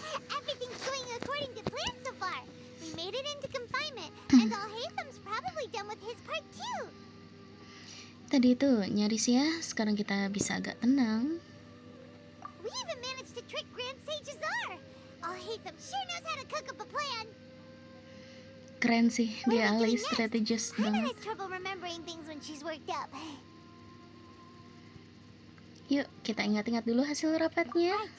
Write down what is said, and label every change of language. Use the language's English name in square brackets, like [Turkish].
[English] Everything's going according to plan so far. We made it into confinement, and Alhaitham's probably done with his part too. [Indonesian] Tadi itu nyaris ya, sekarang kita bisa agak tenang. [English] We even managed to trick Grand Sage Azar. Alhaitham sure knows how to cook up a plan. [Indonesian] Keren sih, dia ahli strategis [English] Paimon [Indonesian] banget. [English] has trouble remembering things when she's worked up. [Indonesian] Yuk, kita ingat-ingat dulu hasil rapatnya.